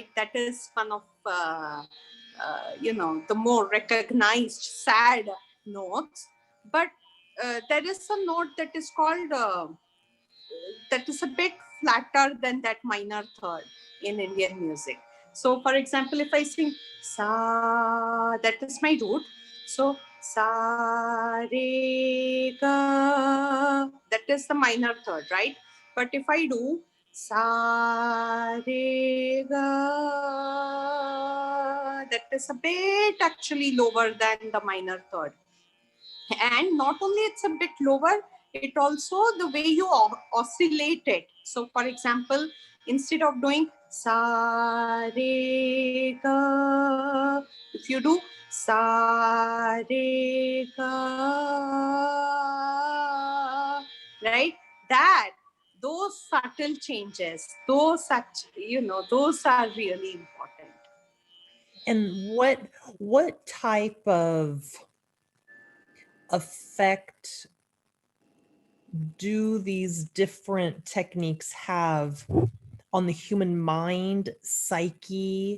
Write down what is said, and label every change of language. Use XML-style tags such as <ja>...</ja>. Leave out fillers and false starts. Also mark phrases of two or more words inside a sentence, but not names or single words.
<en>That is one of the more recognized sad notes. But there is a note that is called that is a bit flatter than that minor third in Indian music. So, for example, if I sing sa, that is my root. So sa re ga, that is the minor third, right? But if I do sa re ga, that is a bit actually lower than the minor third. And not only it's a bit lower, it also the way you oscillate it. So for example, instead of doing sa re ga, if you do sa re ga, right, that those subtle changes, those are really important. And what type of effect do these different techniques have on the human mind, psyche?</en>